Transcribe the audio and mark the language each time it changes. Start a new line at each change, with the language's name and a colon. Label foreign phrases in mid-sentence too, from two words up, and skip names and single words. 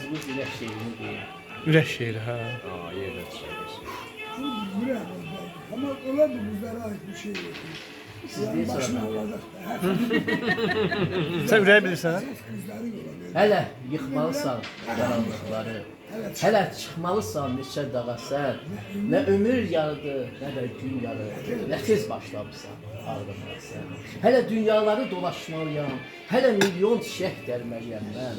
Azerbaijani: yazdığınız ürək şeirini deyin. Ürək şeiri, hə. Yerdə çıxır.
Turkish: Ama ola da bizlere ait bir şey yok.
Azerbaijani: Siz Yani deyin başına sonra.
Turkish: olacak.
Azerbaijani: Sən ürəyi bilirsən?
Turkish: Bizleri görelim.
Azerbaijani: Hələ yıxmalısan qaranlıqları. Hələ çıxmalısan neçə dağa sən. Nə ömür yarıdı, nə də gün yarı. Nə tez başlamısan ağrımağa sən. Hələ dünyaları dolaşmalıyam. Hələ milyon çiçək dərməliyəm mən.